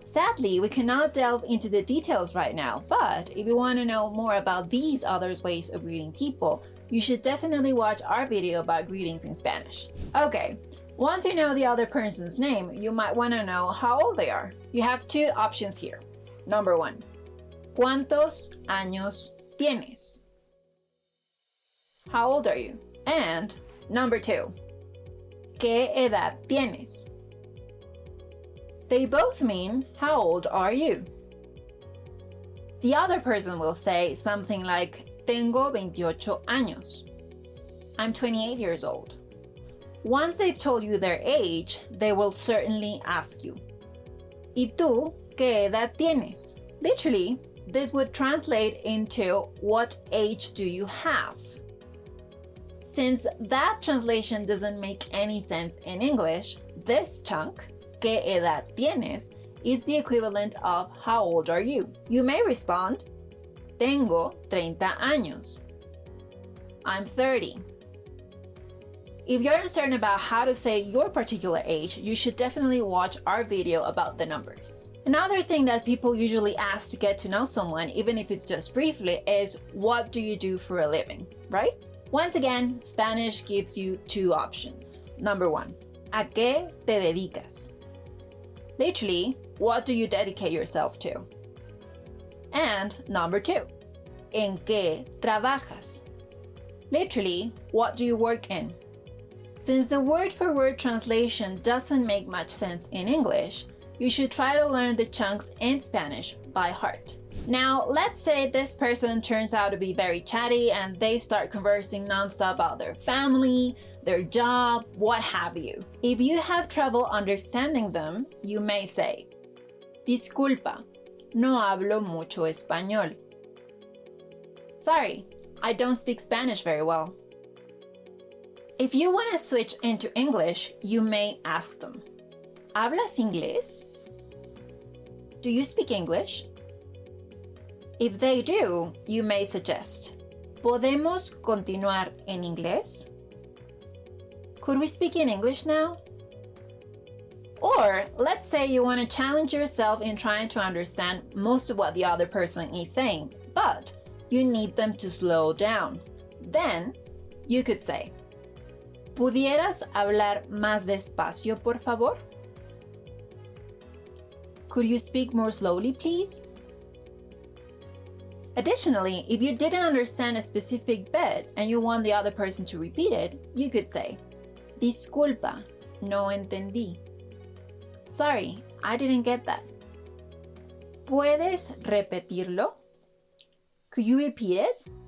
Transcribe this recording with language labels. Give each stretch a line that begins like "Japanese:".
English: Sadly, we cannot delve into the details right now, but if you want to know more about these other ways of greeting people, you should definitely watch our video about greetings in Spanish. Okay, once you know the other person's name, you might want to know how old they are. You have 2 options here. Number 1,
Spanish: ¿cuántos años tienes?
English: How old are you? And number 2,
Spanish: ¿qué edad tienes?
English: They both mean how old are you? The other person will say something like
Spanish: Tengo 28 años.
English: I'm 28 years old. Once they've told you their age, they will certainly ask you,
Spanish: ¿Y tú qué edad tienes?
English: Literally, this would translate into what age do you have? Since that translation doesn't make any sense in English, this chunk,
Spanish: ¿Qué edad tienes?,
English: is the equivalent of how old are you? You may respond,
Spanish: Tengo 30 años.
English: I'm 30. If you're uncertain about how to say your particular age, you should definitely watch our video about the numbers. Another thing that people usually ask to get to know someone, even if it's just briefly, is what do you do for a living, right? Once again, Spanish gives you 2 options. Number 1,
Spanish: ¿A qué te dedicas?
English: Literally, what do you dedicate yourself to? And number 2,
Spanish: ¿En qué trabajas?
English: Literally, what do you work in? Since the word-for-word translation doesn't make much sense in English, you should try to learn the chunks in Spanish by heart. Now, let's say this person turns out to be very chatty and they start conversing nonstop about their family, their job, what have you. If you have trouble understanding them, you may say,
Spanish: Disculpa, no hablo mucho español.
English: Sorry, I don't speak Spanish very well. If you want to switch into English, you may ask them,
Spanish: ¿Hablas inglés?
English: Do you speak English? If they do, you may suggest,
Spanish: ¿Podemos continuar en inglés?
English: Could we speak in English now? Or let's say you want to challenge yourself in trying to understand most of what the other person is saying, but you need them to slow down. Then You could say,
Spanish: ¿Pudieras hablar más despacio, por favor?
English: Could you speak more slowly, please? Additionally, if you didn't understand a specific bit and you want the other person to repeat it, you could say,
Spanish: Disculpa, no entendí.
English: Sorry, I didn't get that.
Spanish: ¿Puedes repetirlo?
English: Could you repeat it?